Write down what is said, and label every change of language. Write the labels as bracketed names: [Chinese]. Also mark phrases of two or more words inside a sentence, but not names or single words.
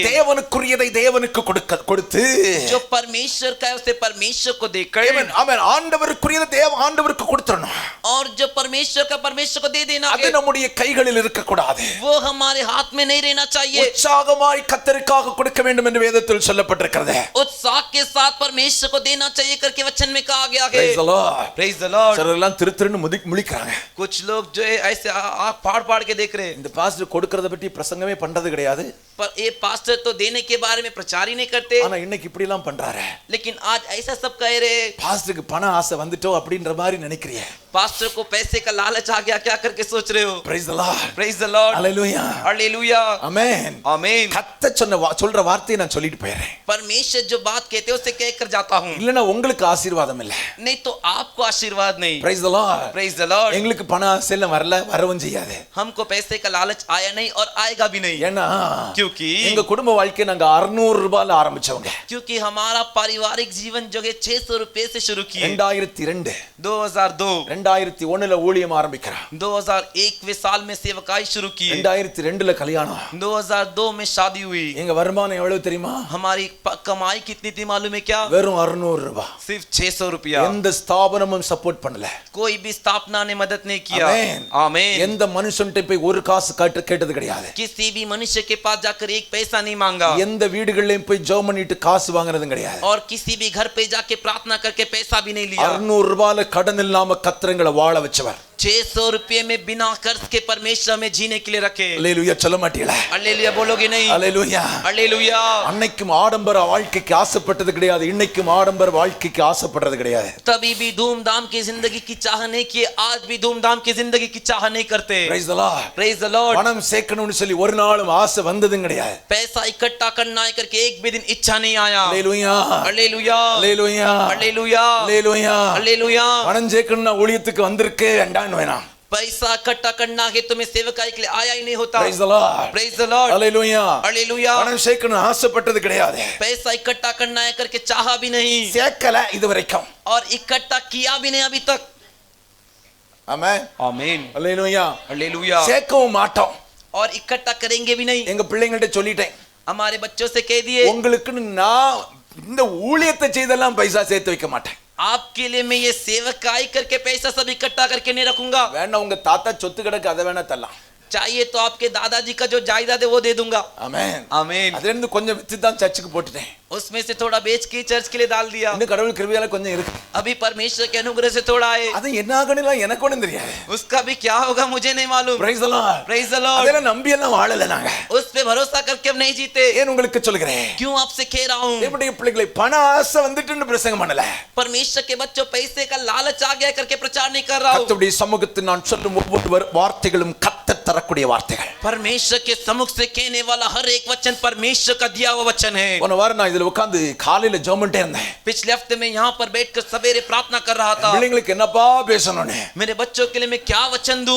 [Tamil] தேவனுக்குரியதை தேவனுக்கு கொடுத்து [Hindi] जो परमेश्वर का है उसे परमेश्वर को देकर, [Tamil] ஆமென் ஆண்டவருக்குரியதை ஆண்டவருக்கு கொடுத்துறணும். [Hindi] और जो परमेश्वर का परमेश्वर को दे देना [Tamil] அது [Hindi] है [Tamil] நம்முடைய கைகளில் இருக்க கூடாது. [Hindi] वो हमारे हाथ में नहीं रहना चाहिए. [Tamil] உற்சாகமாய் கர்த்தருக்காக கொடுக்க வேண்டும் என்று வேதத்தில் சொல்லப்பட்டிருக்கிறது. [Hindi] उत्साह के साथ परमेश्वर को देना चाहिए करके वचन में कहा गया है. [English] Praise the Lord. Praise the Lord. [Tamil] சிலரெல்லாம் திருத்திருன்னு முழிக்கிறாங்க. [Hindi] कुछ लोग जो है ऐसे आँख फाड़ फाड़ के देख रहे हैं. [Tamil] இந்த பாஸ்டர் கொடுக்கறத பத்தி பிரசங்கமே பண்றது கிடையாது. [Hindi] पर ये पास्टर तो देने के बारे में प्रचार ही नहीं करते, [Tamil] ஆனா இன்னைக்கு இப்படி எல்லாம் பண்றாரு. [Hindi] लेकिन आज ऐसा सब कह रहे, [Tamil] பாஸ்டருக்கு பண ஆசை வந்துட்டோ அப்படின்ற மாதிரி நினைக்கிறீங்க. [Hindi] पास्टर को पैसे का लालच आ गया क्या करके सोच रहे हो? [English] Praise the Lord. Praise the Lord. Hallelujah. Hallelujah. Amen. Amen. [Tamil] கர்த்தர் சொல்ற வார்த்தையை நான் சொல்லிட்டு போயிடுறேன். [Hindi] परमेश्वर जो बात कहते हैं उसे कह कर जाता हूँ, [Tamil] இல்லனா உங்களுக்கு ஆசீர்வாதம் இல்ல. [Hindi] नहीं तो आपको आशीर्वाद नहीं. [English] Praise the Lord. Praise the Lord. [Tamil] எங்களுக்கு பண ஆசை எல்லாம் வரல, வரவும் செய்யாது. [Hindi] हमको पैसे का लालच आया नहीं और आएगा भी नहीं, [Tamil] ஏன்னா [Hindi] क्योंकि [Tamil] எங்க குடும்ப வாழ்க்கை நாங்க 600 ரூபாயில ஆரம்பிச்சவங்க. [Hindi] क्योंकि हमारा पारिवारिक जीवन जो है 600 रुपए से शुरू किए. 2002 2002 [Tamil] 2001ல ஊழியம் ஆரம்பிக்கிறோம். [Hindi] 2001वें साल में सेवकाई शुरू की. [Tamil] 2002ல கல்யாணம். [Hindi] 2002 में शादी हुई. [Tamil] எங்க வருமானம் எவ்வளவு தெரியுமா? [Hindi] हमारी कमाई कितनी थी मालूम है क्या? [Tamil] வெறும் 600 ரூபாய். [Hindi] सिर्फ 600 रुपया. [Tamil] எந்த ஸ்தாபனமும் சப்போர்ட் பண்ணல. [Hindi] कोई भी स्थापना ने मदद नहीं किया. आमीन. [Tamil] எந்த மனுஷன்ட்ட போய் ஒரு காசு கேட்டது கிடையாது. [Hindi] किसी भी मनुष्य के पास जाकर एक पैसा नहीं मांगा. [Tamil] எந்த வீடுகளிலும் போய் ஜெபம் பண்ணிட்டு காசு வாங்குறதும் கிடையாது. [Hindi] और किसी भी घर पे जाके प्रार्थना करके पैसा भी नहीं लिया. [Tamil] 600 ரூபாயில கடன் இல்லாம கர்த்தரங்களை வாழ வச்சவர். [Hindi] 600 रुपये में बिना कर्ज के परमेश्वर में जीने के लिए रखे. [Tamil] அல்லேலூயா சொல்ல மாட்டீங்களா? [Hindi] அல்லேலூயா बोलोगे नहीं? [Tamil] அல்லேலூயா. அல்லேலூயா. அன்னைக்கும் ஆடம்பர வாழ்க்கைக்கு ஆசைப்பட்டது கிடையாது, இன்னைக்கும் ஆடம்பர வாழ்க்கைக்கு ஆசைப்படுறது கிடையாது. तभी भी धूमधाम की जिंदगी की चाह नहीं किए, आज भी धूमधाम की जिंदगी की चाह नहीं करते. Praise the Lord. Praise the Lord. பணம் சேர்க்கணும்னு சொல்லி ஒரு நாளும் ஆசை வந்ததும் கிடையாது. पैसा इकट्ठा करना है करके एक भी दिन इच्छा नहीं आया. அல்லேலூயா. அல்லேலூயா. அல்லேலூயா. அல்லேலூया. அல்லேலூயா. அல்லேலூயா. பணம் சேர்க்கணும்னா ஊழியத்துக்கு வந்திருக்கே வேண்டாம் வேணாம். [Hindi] पैसा इकट्ठा करना है तुम्हें सेवकाई के लिए आया ही नहीं होता. [English] Praise the Lord. Praise the Lord. [Tamil] அல்லேலூயா. அல்லேலூயா. பணம் சேர்க்கணும் ஆசைப்பட்டது கிடையாது. [Hindi] पैसा इकट्ठा करना है करके चाहा भी नहीं, [Tamil] சேர்க்கல இதுவரைக்கும். [Hindi] और इकट्ठा किया भी नहीं अभी तक. [Tamil] ஆமென். [Hindi] आमीन. [Tamil] அல்லேலூயா. அல்லேலूया. சேர்க்கவும் மாட்டோம். [Hindi] और इकट्ठा करेंगे भी नहीं. [Tamil] எங்க பிள்ளைங்கள்ட்ட சொல்லிட்டேன், [Hindi] हमारे बच्चों से कह दिए, [Tamil] உங்களுக்கு நான் இந்த ஊழியத்தை செய்தெல்லாம் பைசா சேர்த்து வைக்க மாட்டேன். [Hindi] आपके लिए मैं ये सेवकाई करके पैसा सब इकट्ठा करके नहीं रखूंगा. [Tamil] வேணா உங்க தாத்தா சொத்து கிடக்கு அதை வேணா தரலாம். [Hindi] चाहिए तो आपके दादाजी का जो जायदाद है वो दे दूंगा. [Tamil] ஆமென். [Hindi] आमीन. [Tamil] அதுல இருந்து கொஞ்சம் வித்து தான் சர்ச்சுக்கு போட்டுட்டேன். [Hindi] उसमें से थोड़ा बेच के चर्च के लिए डाल दिया. [Tamil] இன்னும் கடவுள் கிருபையால கொஞ்சம் இருக்கு. [Hindi] अभी परमेश्वर के अनुग्रह से थोड़ा है. [Tamil] அது என்ன ஆகணும்லாம் எனக்கு ஒண்ணும் தெரியாது. [Hindi] उसका भी क्या होगा मुझे नहीं मालूम. [English] Praise the Lord. Praise the Lord. [Tamil] அதெல்லாம் நம்பி எல்லாம் வாழல நாங்க. [Hindi] उस पे भरोसा करके हम नहीं जीते. [Tamil] ஏன் உங்களுக்கு சொல்கிறேன்? [Hindi] क्यों आपसे कह रहा हूँ? [Tamil] தேவனுடைய பிள்ளைகளை பண ஆசை வந்துட்டுன்னு பிரசங்கம் பண்ணல. [Hindi] परमेश्वर के बच्चों पैसे का लालच आ गया करके प्रचार नहीं कर रहा हूँ. [Tamil] கர்த்தருடைய சமூகத்தில் நான் சொல்லும் ஒவ்வொரு வார்த்தைகளும் கர்த்தர் தரக்கூடிய வார்த்தைகள். [Hindi] परमेश्वर के सम्मुख से कहने वाला हर एक वचन परमेश्वर का दिया हुआ वचन है. [Tamil] போன வாரம் நான் இதுல உட்கார்ந்து காலையில ஜெபம் பண்ணிட்டே இருந்தேன். [Hindi] पिछले हफ्ते में यहाँ पर बैठकर सवेरे प्रार्थना कर रहा था. [Tamil] பிள்ளைங்களுக்கு என்னப்பா பேசணும்னு, [Hindi] मेरे बच्चों के लिए मैं क्या वचन दूं?